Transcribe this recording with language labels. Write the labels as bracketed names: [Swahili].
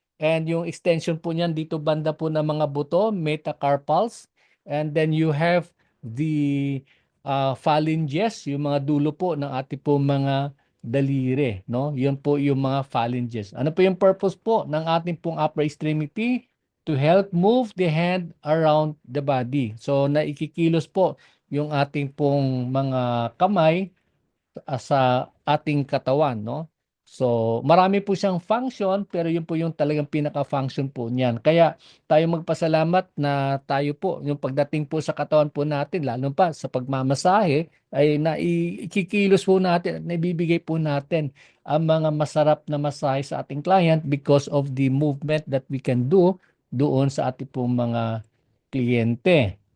[Filipino] And yung extension po niyan dito banda po ng mga buto, metacarpals. [English] And then you have the phalanges, [Filipino] yung mga dulo po ng ating po mga daliri, no? Yun po yung mga phalanges. Ano po yung purpose po ng ating pong upper extremity? [English] To help move the hand around the body. [Filipino] So, naikikilos po yung ating pong mga kamay sa ating katawan, no? So, marami po siyang function, pero yun po yung talagang pinaka-function po niyan. Kaya tayo magpasalamat na tayo po, yung pagdating po sa katawan po natin, lalo pa sa pagmamasahe, ay naikikilos po natin at naibibigay po natin ang mga masarap na masahe sa ating client [English] because of the movement that we can do [Filipino] doon sa ating pong mga kliyente.